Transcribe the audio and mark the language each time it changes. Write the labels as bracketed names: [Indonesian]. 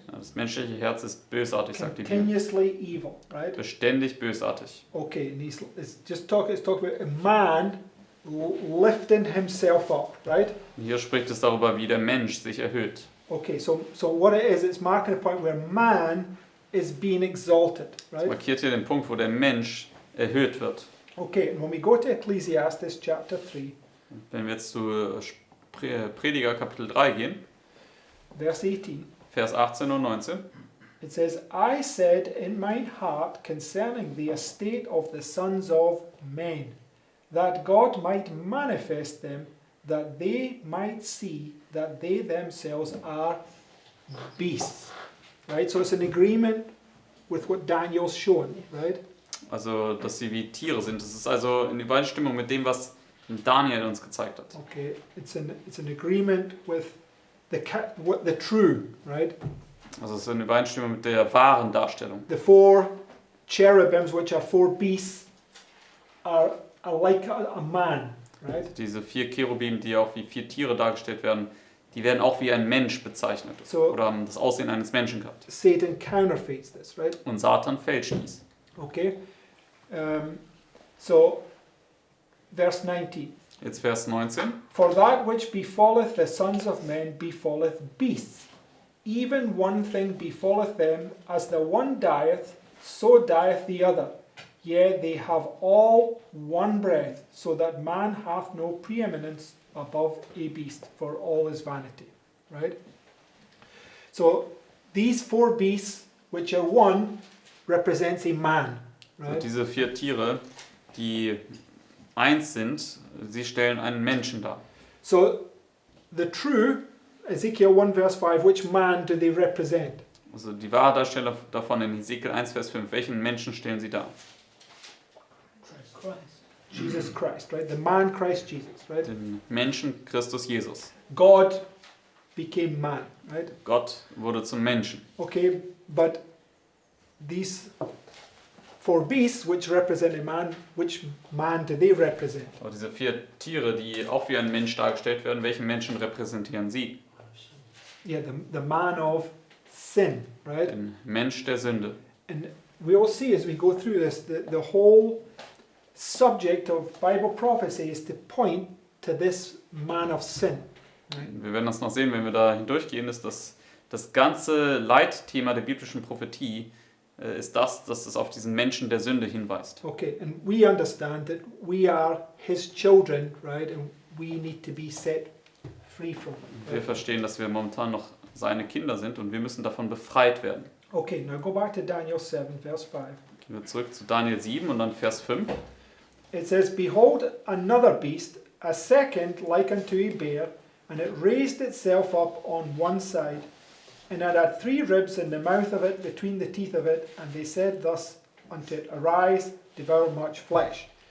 [German] Ja, das menschliche Herz ist bösartig, sagt die Bibel. [English] Continuously evil, right? [German] Beständig bösartig. [English] Okay, and it's talking about a man lifting himself up, right? [German] Und hier spricht es darüber, wie der Mensch sich erhöht. [English] Okay, so what it is, it's marking a point where man is being exalted, [German] Es [English] right? [German] markiert hier den Punkt, wo der Mensch erhöht wird. [English] Okay, and when we go to Ecclesiastes chapter 3, [German] Wenn wir jetzt zu Prediger Kapitel 3 gehen, [English] verse 18, [German] Vers 18 und 19. [English] it says, I said in mine heart concerning the estate of the sons of men, that God might manifest them, that they might see that they themselves are beasts. Right? So it's an agreement with what Daniel's shown, right? [German] Also, dass sie wie Tiere sind. Das ist also in Übereinstimmung mit dem, was Daniel uns gezeigt hat. [English] Okay, it's an agreement with the true, right? [German] Also es ist in Übereinstimmung mit der wahren Darstellung. [English] The four cherubims, which are four beasts, are like a man, right? [German] Diese 4 Cherubim, die auch wie 4 Tiere dargestellt werden, die werden auch wie ein Mensch bezeichnet. [English] So- [German] Oder haben das Aussehen eines Menschen gehabt. [English] Satan counterfeits this, right? [German] Und Satan fälscht dies. [English] Okay, so verse 19. [German] Jetzt Vers 19. [English] For that which befalleth the sons of men befalleth beasts. Even one thing befalleth them, as the one dieth, so dieth the other. Yea, they have all one breath, so that man hath no preeminence above a beast, for all is vanity. Right? So these four beasts, which are one, represents a man. [German] Also [English] Right? [German] diese 4 Tiere, die eins sind, sie stellen einen Menschen dar. [English] So the true, Ezekiel 1 verse 5, which man do they represent? [German] Also die wahre Darstellung davon in Hesekiel 1, Vers 5. Welchen Menschen stellen sie dar? [English] Jesus Christ, right? The man Christ Jesus, right? [German] Den Menschen Christus Jesus. [English] God became man, right? [German] Gott wurde zum Menschen. [English] Okay, but these four beasts, which represent a man, which man do they represent? [German] Aber diese 4 Tiere, die auch wie ein Mensch dargestellt werden, welchen Menschen repräsentieren sie? [English] Yeah, the man of sin, right? [German] Den Mensch der Sünde. [English] And we all see as we go through this, the whole subject of Bible prophecy is to point to this man of sin. Right? [German] Wir werden das noch sehen, wenn wir da hindurchgehen, ist das ganze Leitthema der biblischen Prophetie ist dass es auf diesen Menschen der Sünde hinweist. [English] Okay, and we understand that we are his children, right? And we need to be set free from it. [German] Wir [English] Right? [German] verstehen, dass wir momentan noch seine Kinder sind und wir müssen davon befreit werden. [English] Okay, now go back to Daniel 7, verse 5. [German] Gehen wir zurück zu Daniel 7 und dann Vers 5. [English] It says, Behold, another beast, a second like unto a bear, and it raised itself up on one side, and it had 3 ribs in the mouth of it, between the teeth of it, and they said thus unto it, Arise, devour much flesh.